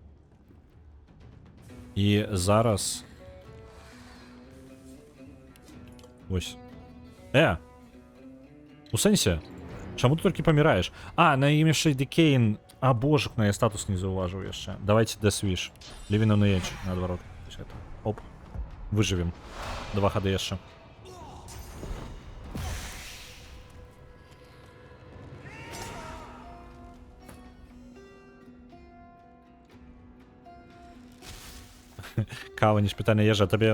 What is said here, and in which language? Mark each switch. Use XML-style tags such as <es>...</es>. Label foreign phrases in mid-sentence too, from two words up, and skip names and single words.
<be>І зараз... Вось. У сэнсе? Чаму ты толькі паміраеш? На ім яшчэ Декейн. Божак, на я статус не заўважыў яшчэ. Давайте Deathwish. Living on the Edge, наадварот. Оп. Выжывем. 2 хады яшчэ. Кава не шпітальная ежа, табе...</be>